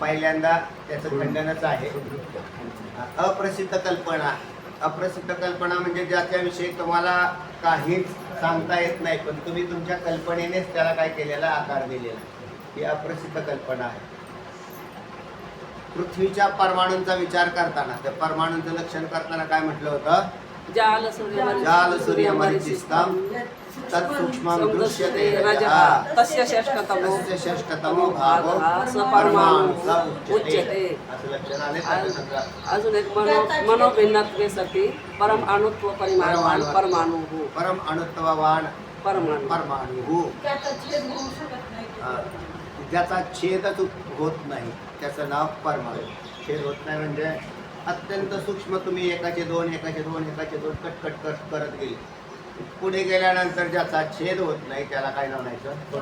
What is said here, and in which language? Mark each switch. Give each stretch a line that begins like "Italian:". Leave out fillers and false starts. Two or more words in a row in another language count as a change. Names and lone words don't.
Marathi: पहिल्यांदा त्याचं खंडनच आहे. अप्रसिद्ध कल्पना म्हणजे ज्याच्याविषयी तुम्हाला काहीच सांगता येत नाही, पण तुम्ही तुमच्या कल्पनेनेच त्याला काय केलेला? आकार दिलेला. ही अप्रसिद्ध कल्पना आहे. पृथ्वीच्या परमाणूंचा विचार करताना, त्या परमाणूंचं लक्षण करताना काय म्हटलं होतं?
Sanskrit: जाल सूर्यमरीचिस्तम तत्सूक्ष्मं दृश्यते रजः तस्य षष्ठतमो षष्ठतमो भागो परमाणु उच्यते. उच्यते.
Marathi: असं लक्षण आले त्याच्यानंतर. अजून एक
Sanskrit: मनोभिन्नत्वे सती परम अणुत्व परिमाण परमाणु परम अणुत्ववान परमाणु परमाणु
Marathi: त्याचा छेद होऊ शकत नाही. ज्याचा छेदच होत नाही त्याचं नाव परमाणु. छेद होत नाही म्हणजे अत्यंत सूक्ष्म. तुम्ही एकाचे दोन कट करत गेले, पुढे गेल्यानंतर ज्याचा छेद होत नाही त्याला काय म्हणायचं?